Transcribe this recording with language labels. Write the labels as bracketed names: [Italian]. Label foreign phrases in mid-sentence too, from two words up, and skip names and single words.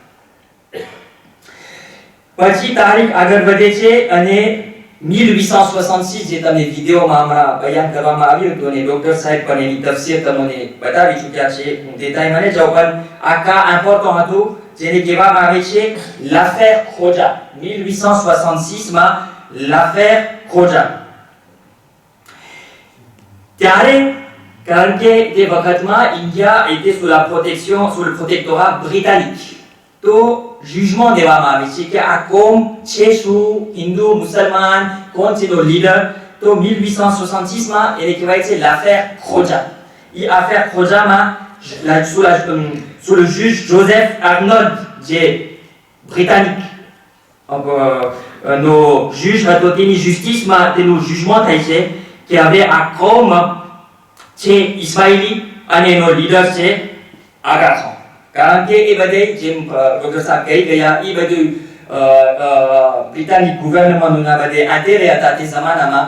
[Gujarati] પછી તારીખ આગળ વધે છે અને 1866 જે તમને વિડિયોમાં હમણાં બયાન કરવામાં આવ્યું હતું અને ડોક્ટર સાહેબ પણ એની તફસીર તમને બતાવી ચૂક્યા છે, હું દેતાય મને જાઉં, પણ આ કા ઇમ્પોર્ટન્ટ હતું જેને કહેવામાં આવે છે l'affaire ખોજા. 1866 માં l'affaire ખોજા. ત્યારે કારણ કે તે વખતમાં ઇન્ડિયા [French] était sous le protectorat britannique. [Gujarati] તો jugement દેવામાં આવે છે કે આ કોમ છે શું, હિન્દુ, મુસલમાન, કોણ છે તો લીડર. તો 1866 માં એને કહેવાય છે l'affaire ખોજા. [French] એ affaire ખોજામાં sous le juge Joseph Arnold, [Gujarati] જે બ્રિટાનિક નો juge હતો, તેની justiceમાં તેનું jugement થાય છે કે હવે આ કોમ છે ઇસ્માઇલી અને એનો લીડર છે આગા ખાન. કારણ કે એ બધે જેમ ડોક્ટર સાહેબ કહી ગયા, એ બધું બ્રિટાનિક ગવર્નમેન્ટના બધે આતે રહ્યા હતા તે જમાનામાં.